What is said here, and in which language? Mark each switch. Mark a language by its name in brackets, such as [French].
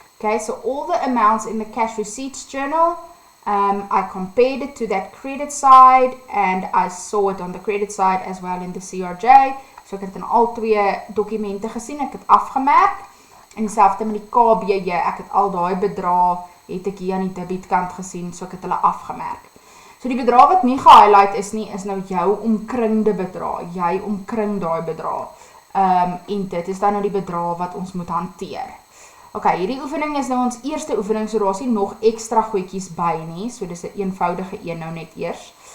[English] Okay, so all the amounts in the cash receipts journal, I compared it to that credit side, and I saw it on the credit side as well in the CRJ. [Afrikaans] So ek het in al twee dokumente gesien, ek het afgemerk, en dieselfde met die KBJ, ek het al daai bedrae, het ek hier aan die debietkant gesien, so ek het hulle afgemerk. So die bedrae wat nie gehighlight is nie, is nou jou omkringde bedrae, jy omkring daai bedrae, en dit is dan nou die bedrae wat ons moet hanteer. Ok, hierdie oefening is nou ons eerste oefening, so daar is nie nog extra goedjies by nie, so dis 'n eenvoudige een nou net eers.